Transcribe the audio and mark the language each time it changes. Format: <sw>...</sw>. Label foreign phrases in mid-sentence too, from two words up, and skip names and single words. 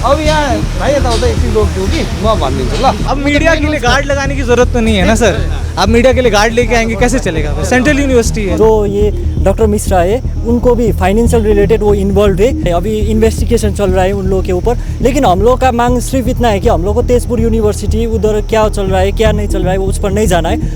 <ne>अब यहाँ भाइ यताउता एकछिन रोकिदिउँ कि म भनिदिन्छु ल।</ne> <hi>अब मीडिया के लिए गार्ड लगाने की जरूरत तो नहीं है ना सर, आप मीडिया के लिए गार्ड लेके आएंगे कैसे चलेगा? सेंट्रल यूनिवर्सिटी है। जो ये डॉक्टर मिश्रा है उनको भी फाइनेंशियल रिलेटेड वो इन्वॉल्व है, अभी इन्वेस्टिगेशन चल रहा है उन लोगों के ऊपर। लेकिन हम लोग का मांग सिर्फ इतना है कि हम लोग को तेजपुर यूनिवर्सिटी उधर क्या चल रहा है क्या नहीं चल रहा है उस पर नहीं जाना है।</hi>